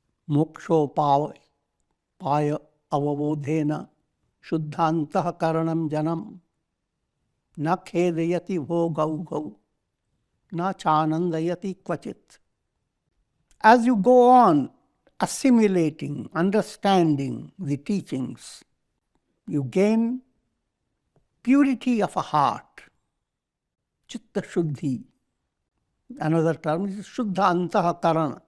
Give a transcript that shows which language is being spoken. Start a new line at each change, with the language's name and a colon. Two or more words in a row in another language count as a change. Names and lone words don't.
Sanskrit: मोक्षोपाव पाय अवबोधेन शुद्धान्तः करणं जनं न खेदयति भोगौ गौ न चानन्दयति क्वचित्.
English: As you go on assimilating, understanding the teachings, you gain purity of a heart,
Sanskrit: चित्त शुद्धि.
English: Another term is
Sanskrit: शुद्ध अन्तःकरण.